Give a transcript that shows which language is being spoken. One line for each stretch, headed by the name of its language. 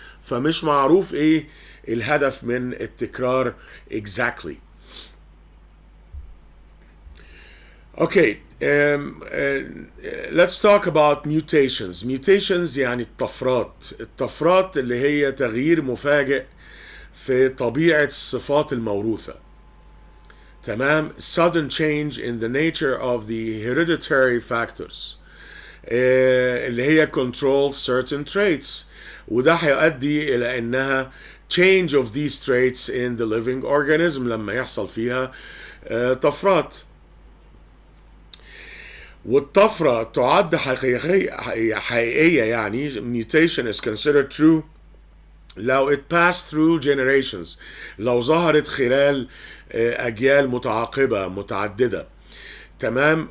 Arabic: فمش معروف ايه الهدف من التكرار exactly.
English: Okay, let's talk about mutations.
Arabic: Mutations يعني الطفرات اللي هي تغيير مفاجئ في طبيعة الصفات الموروثة. تمام.
English: Sudden change in the nature of the hereditary factors
Arabic: اللي هي
English: control certain traits،
Arabic: وده هيؤدي إلى إنها
English: change of these traits in the living organism
Arabic: لما يحصل فيها طفرات. والطفرة تعد حقيقية يعني
English: mutation is considered true
Arabic: لو
English: it passed through generations،
Arabic: لو ظهرت خلال أجيال متعاقبة متعددة. تمام.